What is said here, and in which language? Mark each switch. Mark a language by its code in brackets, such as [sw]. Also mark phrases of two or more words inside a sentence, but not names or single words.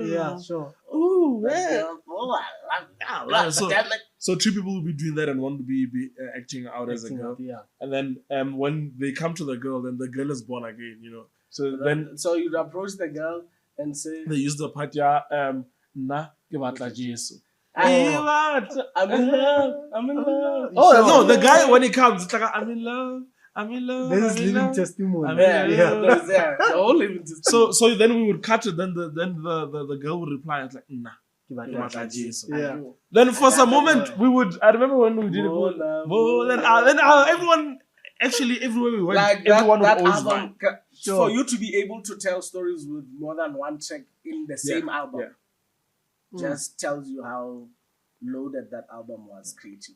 [en] Yeah. Sure. Ooh, yeah. Yeah, So two people will be doing that and one will be acting out as a Acting girl. out, yeah. And then when they come to the girl, then the girl is born again, So then so you'd approach the girl and say, they use the part, [tn] na ke batla Jesu. [en] I'm in love. I'm in love. Oh Sure. no, the guy when he comes, it's like I'm in love. I'm in love. This I'm is in living love. testimony. I'm Yeah, in yeah, love. no, it's there. The whole living testimony. So then we would cut it. Then the girl would reply. It's like nah. [tn] ke batla Jesu. [en] Yeah. Then for some moment we would. I remember when we did it. More love, Then everyone. Actually, everywhere we went, like everyone that would always album, buy. for you to be able to tell stories with more than one track in the same album, just tells you how loaded that album was creative.